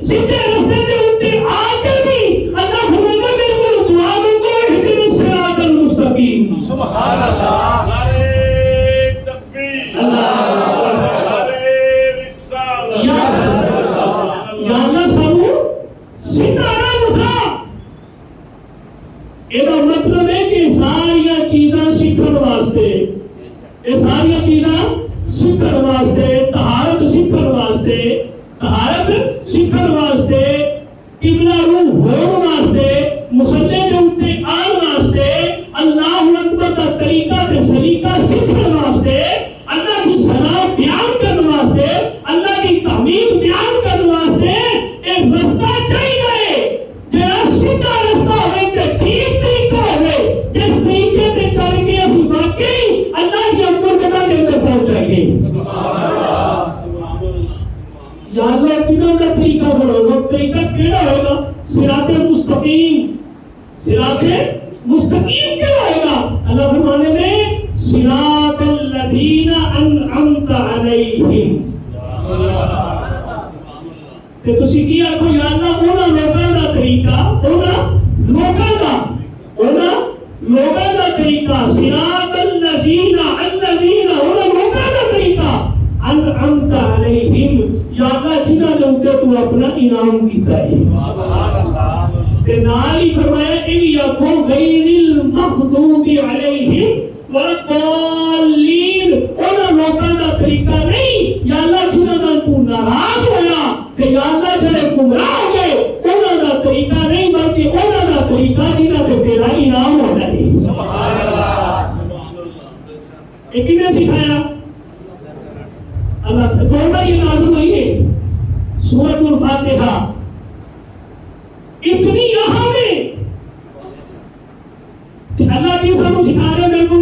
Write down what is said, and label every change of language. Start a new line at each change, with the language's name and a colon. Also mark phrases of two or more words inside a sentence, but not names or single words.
Urdu: سیدھے رستے کے اوپر آ کر بھی اللہ فرماتا ہے میرے کو دعا مانگو
Arabic: اہدنا الصراط المستقیم، سبحان اللہ،
Urdu: مطلب ہے کہ ساری
Punjabi: چیزاں سیکھن واسطے، یہ ساری چیزاں سیکھن واسطے، طہارت سیکھن واسطے، طہارت سیکھن واسطے، قبلہ رو ہون واسطے، مصلی دے اوتے آن واسطے، اللہ اکبر دا طریقہ تے سلیقہ سیکھن واسطے، اللہ کی ثنا بیان کرن واسطے، اللہ کی تحمید بیان کرن واسطے ایک رستہ چاہیے جڑا سیدھا رستہ ہوے تے ٹھیک طریقہ ہوے، جس طریقے تے چل کے اسی واقعی اللہ کی مرتبہ کے اندر پہنچ جائیں گے۔
Urdu: یا اللہ کدھر کا طریقہ بڑھو، وہ طریقہ کیڑا ہوگا؟
Arabic: صراط مستقیم، صراط مستقیم
Punjabi: کیڑا ہوگا؟ اللہ فرمانے میں
Arabic: صراط الذین انعمت علیہم،
Punjabi: تے تسی کی آکھو یا اللہ اونا لوکاں دا طریقہ، اونا لوکاں دا طریقہ،
Arabic: صراط الذین
Punjabi: اونا لوکاں دا طریقہ
Arabic: انعمت علیہم،
Punjabi: یا اللہ جنہاں دے اوپر تو اپنا انعام کیتا ہے، تے نال ہی فرمایا
Arabic: ان یکو غیر المغضوب علیہم والضالین،
Punjabi: اونا لوکاں دا طریقہ نہیں یا اللہ جنہاں دا تو ناراض ہویا کہ یا اللہ جڑے گمراہ ہو گئے انہاں دا طریقہ نہیں بلکہ انہاں دا طریقہ جنہاں تے تیرا انعام ہونا ہے،
Arabic: سبحان اللہ۔
Urdu: یہ کنے سکھایا؟ اللہ توبہ یہ نازل ہوئی ہے سورۃ الفاتحہ، اتنی اہم ہے کہ اللہ کی سب سکھا رہے بالکل